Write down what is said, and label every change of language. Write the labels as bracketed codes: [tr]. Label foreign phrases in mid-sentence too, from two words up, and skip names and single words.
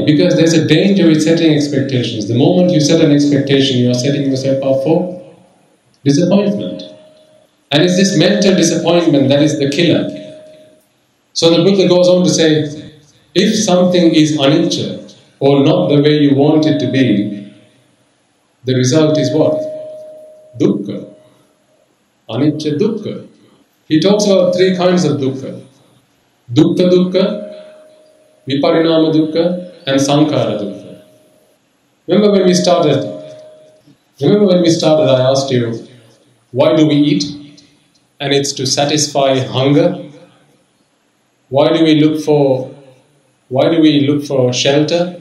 [en] Because there's a danger with setting expectations. The moment you set an expectation, you are setting yourself up for disappointment. And it's this mental disappointment that is the killer. So the Buddha goes on to say, If something is Anichcha, or not the way you want it to be, the result is what? [pi] Dukkha. Anichcha Dukkha. [en] He talks about three kinds of Dukkha. [pi] Dukkha Dukkha, Viparinama Dukkha, and Sankara Dukkha. [en] Remember when we started, I asked you, why do we eat? And it's to satisfy hunger. Why do we look for shelter?